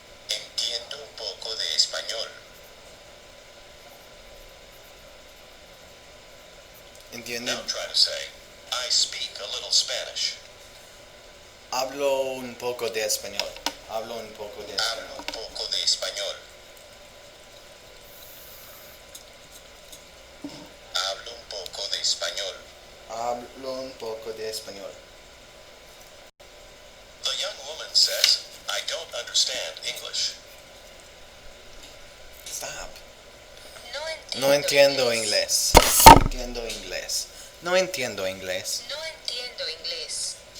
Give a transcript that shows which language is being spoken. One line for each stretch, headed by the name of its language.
Spanish: Entiendo un poco de español. Entiende.
English: Now try to say, I speak a little Spanish.
Spanish: Hablo un poco de español. Hablo un poco de Hablo un español. poco de español. Hablo un poco de español. Hablo un poco de español.
English: The young woman says, I don't understand English. Stop.
Spanish: No No entiendo inglés. No entiendo inglés. No entiendo inglés. No entiendo inglés.